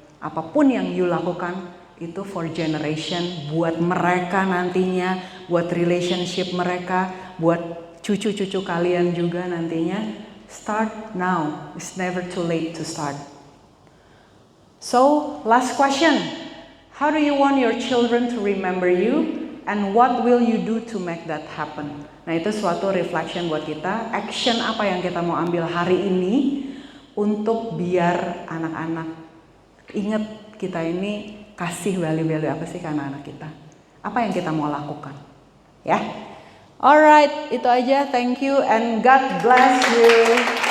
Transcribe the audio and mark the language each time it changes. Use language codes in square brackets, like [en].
[id] Apapun yang you lakukan, itu [en] for generation, [id] buat mereka nantinya, buat relationship mereka, buat cucu-cucu kalian juga nantinya. [en] Start now, it's never too late to start. So, last question. How do you want your children to remember you? And what will you do to make that happen? [id] Nah, itu suatu reflection buat kita. Action apa yang kita mau ambil hari ini untuk biar anak-anak ingat kita ini kasih value-value apa sih ke anak-anak kita? Apa yang kita mau lakukan? Ya. Alright, itu aja. [en] Thank you and God bless you.